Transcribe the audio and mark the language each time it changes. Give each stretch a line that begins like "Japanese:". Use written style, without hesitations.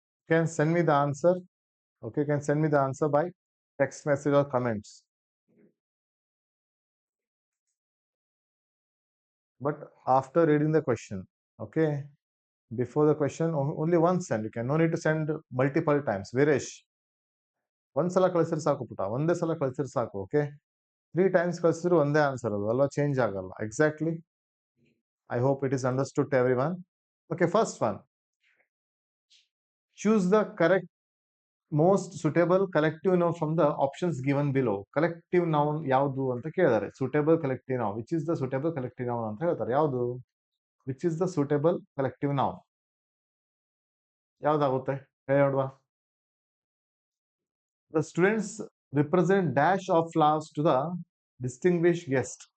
English: Can send me the answer. Okay, can send me the answer by text message or comments. But after reading the question, okay, before the question, only one send. You can no need to send multiple times.
Kannada: Viresh, ಒಂದ್ಸಲ ಕಳಿಸಿದ್ರೆ ಸಾಕು ಪುಟ, ಒಂದೇ ಸಲ ಕಳಿಸಿದ್ರೆ ಸಾಕು. Okay, 3 times ಕಳಿಸಿದ್ರು ಒಂದೇ ಆನ್ಸರ್ ಅದು ಅಲ್ವಾ, ಚೇಂಜ್ ಆಗಲ್ಲ.
English: Exactly. I hope it is understood to everyone. Okay, first one. Choose the correct most suitable collective noun from the options given below.
Kannada: Collective noun ಯಾವುದು ಅಂತ ಕೇಳಿದ್ದಾರೆ.
English: Suitable collective noun. Which is the suitable collective noun
Kannada: ಅಂತ ಹೇಳ್ತಾರೆ. ಯಾವುದು?
English: Which is the suitable collective noun?
Kannada: ಯಾವ್ದಾಗುತ್ತೆ ಹೇಳಿ ನೋಡುವ.
English: The students represent dash of flowers to the distinguished guest.